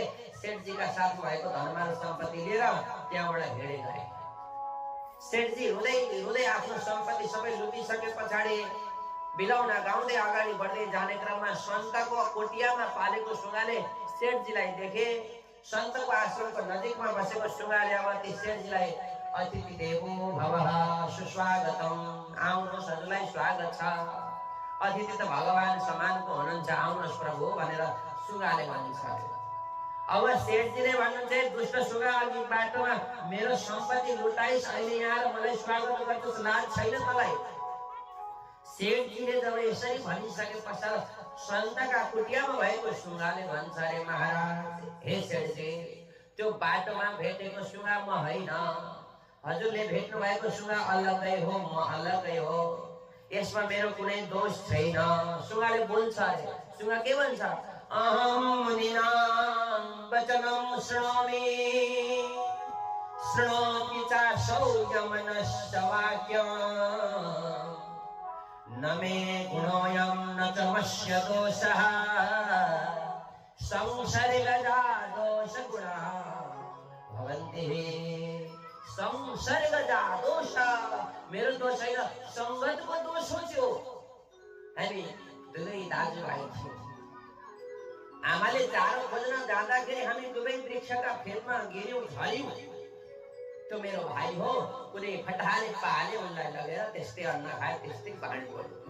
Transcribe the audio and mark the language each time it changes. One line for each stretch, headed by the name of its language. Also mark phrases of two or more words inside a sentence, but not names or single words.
Nepali: सेठजीका साथ भएको धनमाल सम्पत्ति लिएर त्यहाँबाट हिँडे गए। सेठजी रुँदै रुँदै आफ्नो सम्पत्ति सबै लुटिसके पछाडि बिलाउन गाउँदै अगाडि बढ्दै जाने क्रममा सन्तको कोटियामा पालेको सुगाले सेठजीलाई देखे। सन्तको आश्रमको नजिकमा बसेको सुगाले अब ती सेठजीलाई
Sanskrit: अतिथि देवो भवः
Nepali: सुस्वागतम, आउनुहोस्, हजुरलाई स्वागत छ। अतिथि त भगवान समानको हुनुहुन्छ, आउनुहोस् प्रभु भनेर सुगाले भन्छ। अब सेठजीले भन्नुहुन्छ, दुष्ट सुगा, अघि बाटोमा मेरो सम्पत्ति लुटाइस्, अहिले यहाँ मलाई स्वागत गर्छस्, लाज छैन तँलाई? सेठजीले जब यसरी भनिसके पश्चात सन्तका कुटियामा भएको सुगाले भन्छ, अरे महाराज, हे सेठजी, त्यो बाटोमा भेटेको सुगा म होइन, हजुरले भेट्नु भएको सुगा अलगै हो, म अलगै हो, यसमा मेरो कुनै दोष छैन। सुगाले बोल्छ, अरे सुगा के भन्छ,
Sanskrit: अहम मुनिनां वचनं शृणोमि, शृणोति चासौ यमनस्य वाक्यम्, न मे गुणोऽयं न च मस्य दोषः, संसर्गजा दोषगुणाः भवन्ति। संसर्गजा दोष,
Nepali: मेरो दोष होइन, सङ्गतको दोष हो त्यो। हामी दुवै दाजुभाइ थियौँ। आमाले चारो खोज्न जाँदाखेरि हामी दुवै वृक्षका फेदमा गिर्यौँ, झर्यौँ। त्यो मेरो भाइ हो, कुनै फटाहाले पाले उनलाई लगेर त्यस्तै अन्न खाए, त्यस्तै पानी बोल्यो।